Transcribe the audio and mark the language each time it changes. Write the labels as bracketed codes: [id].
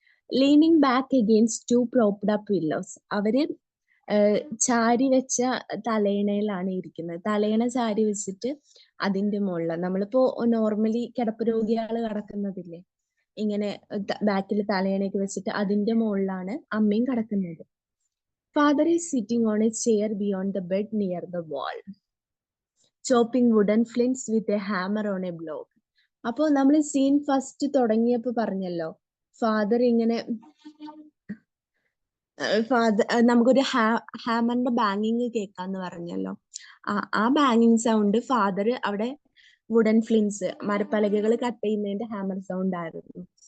[en] Leaning back against two propped up pillows. [ml] അവര് ചാരി വെച്ച തലയിണയിലാണ് ഇരിക്കുന്നത്. തലയിണ ചാരി വെച്ചിട്ട് അതിന്റെ മുകളിൽ നമ്മളിപ്പോ നോർമലി കിടപ്പ് രോഗികൾ കിടക്കുന്നതില്ലേ, ഇങ്ങനെ ബാക്കിൽ തലയിണയൊക്കെ വെച്ചിട്ട് അതിന്റെ മുകളിലാണ് അമ്മയും കിടക്കുന്നത്. [en] Father is sitting on a chair beyond the bed near the wall, chopping wooden flints with a hammer on a block. [ml] അപ്പോൾ നമ്മൾ സീൻ ഫസ്റ്റ് തുടങ്ങിയപ്പോ പറഞ്ഞല്ലോ ഫാദർ ഇങ്ങനെ നമുക്കൊരു ഹാമറിന്റെ ബാങ്ങിങ് കേൾക്കാന്ന് പറഞ്ഞല്ലോ. ആ ബാങ്ങിങ് സൗണ്ട് ഫാദർ അവിടെ വുഡൻ ഫ്ലിൻസ് മരപ്പലകകൾ കട്ട് ചെയ്യുന്നതിന്റെ ഹാമർ സൗണ്ട് ആയിരുന്നു.